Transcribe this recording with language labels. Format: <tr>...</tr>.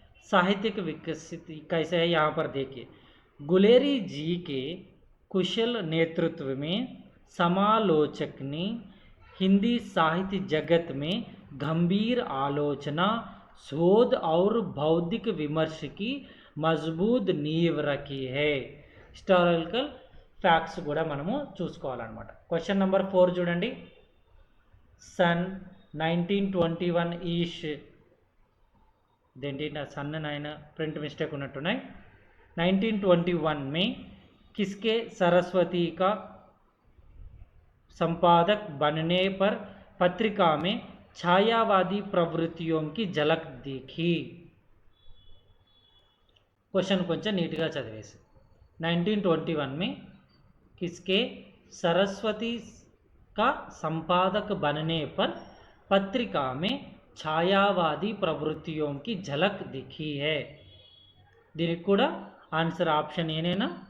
<hi>साहित्यिक विकसित कैसे है यहाँ पर देखिए. गुलेरी जी के कुशल नेतृत्व में समालोचक ने हिंदी साहित्य जगत में गंभीर आलोचना शोध और बौद्धिक विमर्श की मजबूत नींव रखी है.</hi> <te>హిస్టారికల్ ఫ్యాక్ట్స్ కూడా మనము చూసుకోవాలన్నమాట. క్వశ్చన్ నెంబర్ 4 చూడండి. सन 1921 ఈష్ देंटी सन नायन प्रिंट मिस्टेक उन्नट्टुन्नाई.</te> <hi>1921 में किसके सरस्वती का संपादक बनने पर पत्रिका में छायावादी प्रवृत्तियों की झलक दिखी.</hi> <te>क्वेश्चन కొంచెం నీట్గా చదివేసి.</te> <hi>1921 में किसके सरस्वती का संपादक बनने पर पत्रिका में छायावादी प्रवृत्तियों की झलक दिखी है.</hi> <te>దీనికి కూడా ఆన్సర్ ఆప్షన్ ఏనేనా?</te>